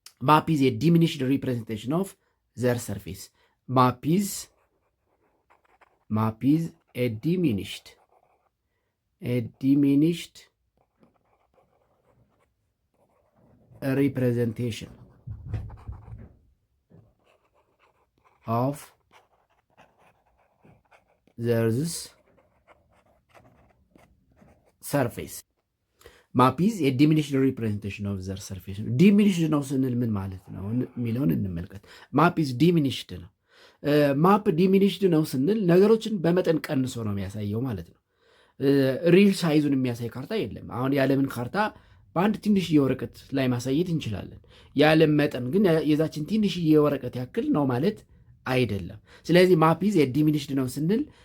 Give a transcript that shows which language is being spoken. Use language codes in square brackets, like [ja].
[en] ማፕ ኢዝ ኤ ዲሚኒሽድ ሪፕሬዘንቴሽን ኦፍ ዘር ሰርፌስ። ማፕ ኢዝ ኤ ዲሚኒሽድ representation of the Earth's surface. ማፕ ኢዝ a diminished representation of the surface. [am] ዲሚኒሽድ ነው ስንል ምን ማለት ነው የሚለውን እንመልከት። [en] ማፕ ኢዝ ዲሚኒሽድ [am] ነው። ማፕ ዲሚኒሽድ ነው ስንል ነገሮችን በመጠን ቀንሶ ነው የሚያሳየው ማለት ነው። ሪል ሳይዙን የሚያሳይ ካርታ የለም። አሁን የዓለምን ካርታ በአንድ ትንሽዬ ወረቀት ላይ ማሳየት እንችላለን። የዓለም መጠን ግን የዛችን ትንሽዬ ወረቀት ያክል ነው ማለት አይደለም። ስለዚህ ማፕ ኢዝ ዲሚኒሽድ ነው ስንል